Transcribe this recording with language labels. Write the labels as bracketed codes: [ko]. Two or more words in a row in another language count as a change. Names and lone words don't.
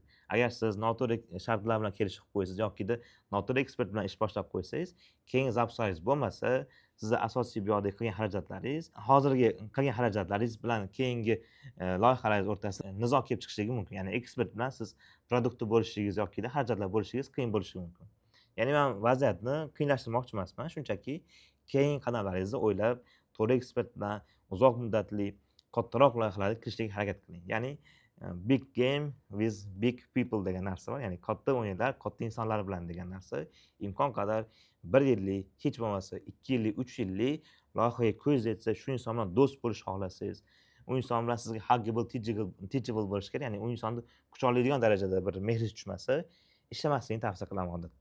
[uz] Agar siz noto'g'ri shartlar bilan kelishib qo'ysangiz yoki noto'g'ri ekspert bilan ish boshlab qo'ysangiz, keyingi zapuslaringiz bo'lmasa, sizni asosiy bu yoqda qilgan xarajatlaringiz, hozirgi qilgan xarajatlaringiz bilan keyingi loyihalaringiz o'rtasida nizo kelib chiqishligi mumkin. Ya'ni ekspert bilan siz produktni bo'lishingiz yoki xarajatlar bo'lishingiz qiyin bo'lishi mumkin. Ya'ni men vaziyatni qiyinlashtirmoqchi emasman, shunchaki keyingi qadamlaringizni o'ylab, to'g'ri ekspert bilan uzoq muddatli kattaroq loyihalarga kirishga harakat qiling. Ya'ni [en] big game with big people [uz] degan narsa bor. Ya'ni katta o'yinlar katta insonlar bilan degan narsa. Imkon qadar 1 yillik, hech bo'lmasa 2 yillik, 3 yillik loyihaga ko'z yetsa, shu inson bilan do'st bo'lishni xohlasangiz, u inson bilan sizga [en] huggable, teachable [uz] bo'lish kerak. Ya'ni u insonni quchoqlaydigan darajada bir mehringiz tushmasa, ishlamasligini tavsiya qilaman odatda.